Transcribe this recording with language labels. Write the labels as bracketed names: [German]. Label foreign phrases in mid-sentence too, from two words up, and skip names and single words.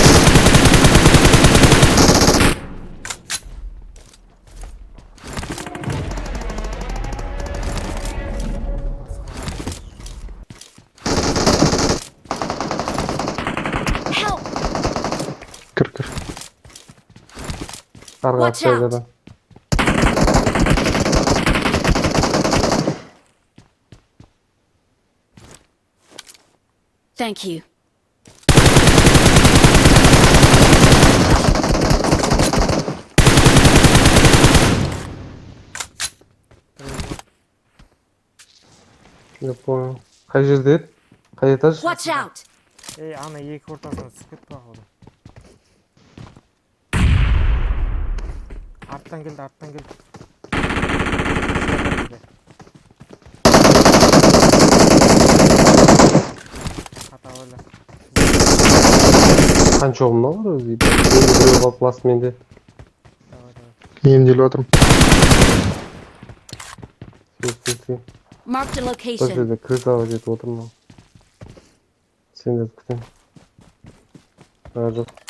[English] Help! [Kazakh] Кір. Арғы [English] Watch out. [Kazakh] ақсайда. [English] Thank you. [Russian] Не понял. [Kazakh] Қай жерде еді? Қай этаж? [English] Watch out! [Kazakh] Ей, ана екі ортасына түсіп кетті бақылды. Арттан келді. Қата ойла. Қанша оғымна бар өзі? Енді біреу қалып ласт менде. Давай. Емделіп отырмын. Сен. [English] Marked a [Kazakh] Бір [English] location. [Kazakh] жерде крысаға жетіп отырмын. Сендерді күтемін. Жоқ.